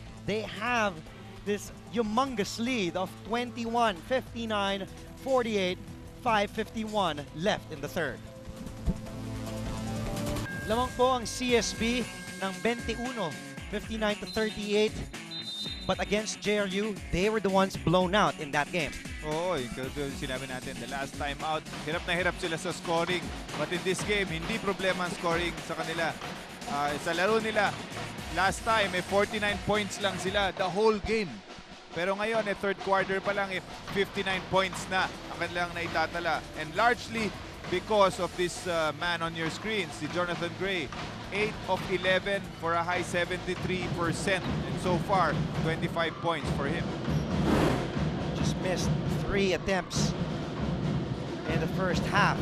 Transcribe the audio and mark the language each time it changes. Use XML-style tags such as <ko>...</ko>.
<en>They have this humongous lead of 21, 59, 48, 5:51 left in the third.</en> <tl>Lamang po ang CSB ng 21, 59 to 38.</tl> <en>But against JRU, they were the ones blown out in that game.</en> <tl>Oo, yung sinabi natin,</tl> <en>the last time out,</en> <tl>hirap na hirap sila sa scoring.</tl> <en>But in this game,</en> <tl>hindi problema ang scoring sa kanila. Sa laro nila, last time, 49 points lang sila</tl> <en>the whole game.</en> <tl>Pero ngayon, third quarter pa lang, 59 points na ang kanilang naitatala.</tl> <en>And largely because of this man on your screen, si Jonathan Gray. 8 of 11 for a high 73%. And so far, 25 points for him. Just missed 3 attempts in the first half.</en>